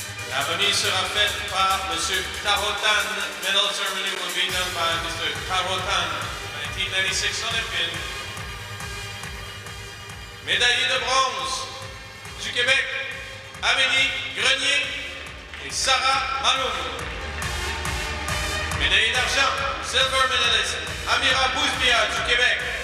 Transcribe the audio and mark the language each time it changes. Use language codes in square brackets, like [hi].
[fr] La remise sera faite par M. Tarotan. [en] Medal ceremony will be done by Mr. Tarotan, 1996 Olympian. [fr] Médaillé de bronze du Québec, Amélie Grenier et Sarah Maloum. Médaillé d'argent, [en] silver medalist, [fr] Amira Bouzbia du Québec.